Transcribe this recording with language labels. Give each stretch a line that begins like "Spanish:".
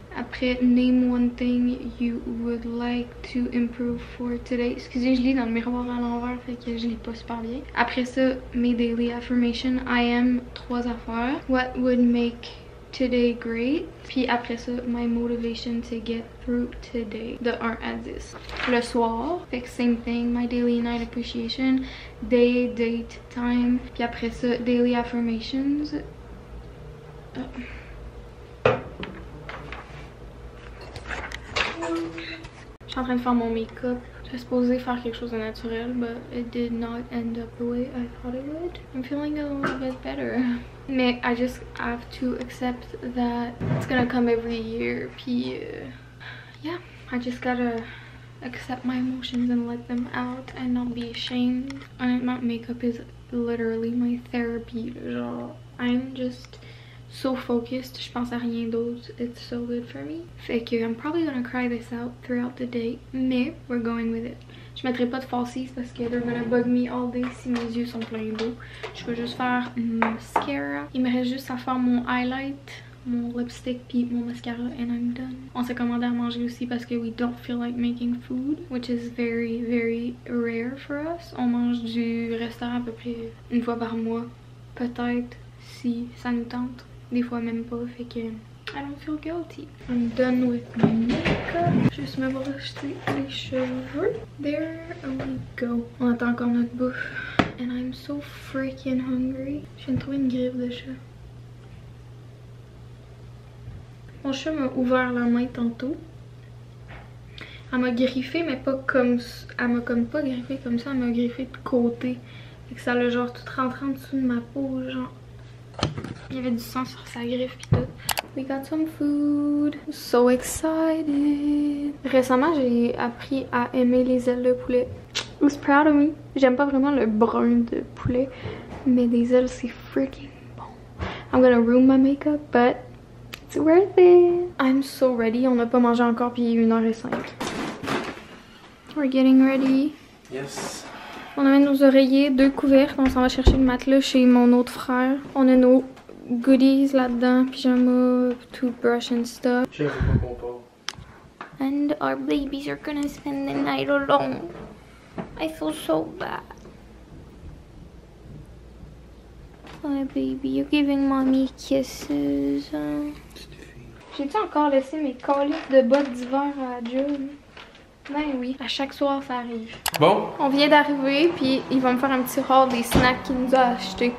English: Après, name one thing you would like to improve for today.
French: Excusez, je lis dans le miroir à l'envers, fait que je lis pas super bien. Après ça, mes daily affirmations.
English: I am 3 affaires. What would make today great?
French: Puis après ça,
English: my motivation to get through today.
French: De 1 à 10. Le soir, fait que
English: same thing. My daily night appreciation. Day, date, time.
French: Puis après ça,
English: daily affirmations.
French: Je suis en train de faire mon make-up. J'étais supposée faire quelque chose de naturel,
English: but it did not end up the way I thought it would. I'm feeling a little bit better. Mais I just have to accept that it's gonna come every year. Puis, yeah, I just gotta accept my emotions and let them out and not be ashamed. Honnêtement, makeup is literally my therapy.
French: Genre,
English: I'm just so focused,
French: je pense à rien d'autre.
English: It's so good for me. Fait que I'm probably gonna cry this out throughout the day, mais we're going with it.
French: Je mettrai pas de falsies parce que
English: they're gonna bug me all day
French: si mes yeux sont pleins d'eau. Je vais juste faire mascara. Il me reste juste à faire mon highlight
English: mon lipstick puis mon mascara and I'm done.
French: On s'est commandé à manger aussi parce que
English: we don't feel like making food, which is very, very rare for us.
French: On mange du restaurant à peu près une fois par mois, peut-être si ça nous tente. Des fois même pas, fait que
English: I don't feel guilty. I'm done with my makeup.
French: Juste me brosser les cheveux.
English: There we go.
French: On attend encore notre bouffe.
English: And I'm so freaking hungry.
French: Je viens de trouver une griffe de chat. Mon chat m'a ouvert la main tantôt. Elle m'a griffé, mais pas comme... Elle m'a comme pas griffé comme ça, elle m'a griffé de côté. Et que ça l'a genre tout rentré en dessous de ma peau, genre... Il y avait du sang sur sa griffe pis tout.
English: We got some food. So excited.
French: Récemment, j'ai appris à aimer les ailes de poulet.
English: Who's proud of me?
French: J'aime pas vraiment le brun de poulet, mais des ailes c'est freaking bon.
English: I'm gonna ruin my makeup, but it's worth it. I'm so ready.
French: On n'a pas mangé encore puis il est 1h05.
English: We're getting ready. Yes.
French: On amène nos oreillers, 2 couvertes. On s'en va chercher le matelas chez mon autre frère. On a nos goodies là-dedans, pyjama,
English: toothbrush and stuff.
French: Je sais pas qu'on part.
English: And our babies are gonna spend the night alone. I feel so bad. Oh baby, you're giving mommy kisses.
French: J'ai-tu encore laissé mes calices de bottes d'hiver à la job? Ben oui, à chaque soir ça arrive. Bon. On vient d'arriver, puis il va me faire un petit haul des snacks qu'il nous a achetés.